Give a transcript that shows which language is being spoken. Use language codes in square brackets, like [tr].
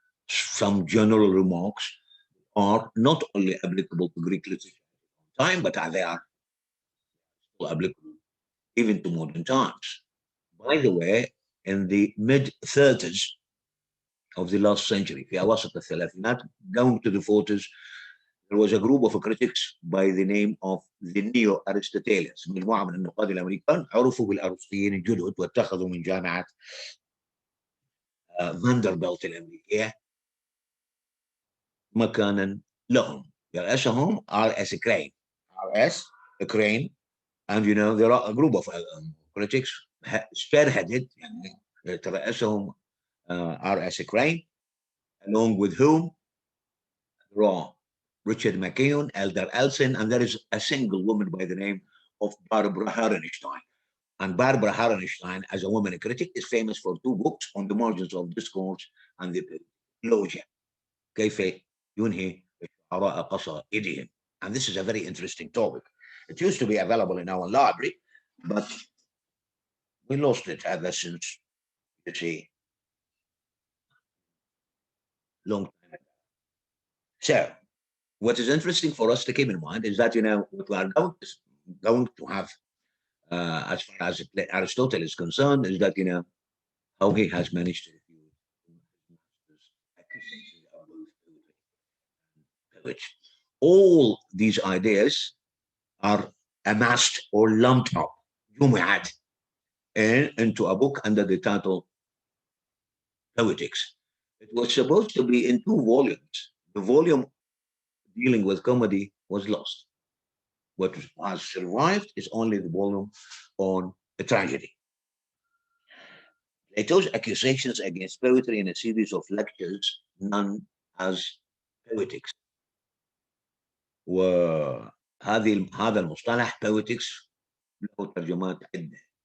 [en] some general remarks are not only applicable to Greek literature at the time, but they are applicable even to modern times. By the way, in the mid-30s of the last century, [ar] في أواسط الثلاثينات, [en] going to the 40s, there was a group of critics by the name of the Neo-Aristotelians. [ar] مجموعة من النقاد الأمريكان عرفوا بالأرسطيين الجدد واتخذوا من جامعة فاندربلت الأمريكية مكانا لهم. يرأسهم R.S. Crane. R.S. [en] Crane, and you know there are a group of critics spearheaded [ar] يعني ترأسهم [en] R.S. Crane, along with whom there are Richard McKeown, Elder Elson, and there is a single woman by the name of Barbara Herrenstein. And Barbara Herrenstein, as a woman critic, is famous for two books, On the Margins of Discourse and The Logia. [ar] كيف ينهي الشعراء قصائدهم. [en] And this is a very interesting topic. It used to be available in our library, but we lost it ever since, you see, long time ago. So, what is interesting for us to keep in mind is that, you know, what we are going to have, as far as Aristotle is concerned, is that, you know, how he has managed to refute accusations of poetry. All these ideas are amassed or lumped up, [ar] جمعت, [en] into a book under the title Poetics. It was supposed to be in 2 volumes. The volume dealing with comedy was lost. What has survived is only the volume on a tragedy. Plato's accusations against poetry in a series of lectures known as Poetics. [ar] هذا المصطلح poetics له ترجمات عدة.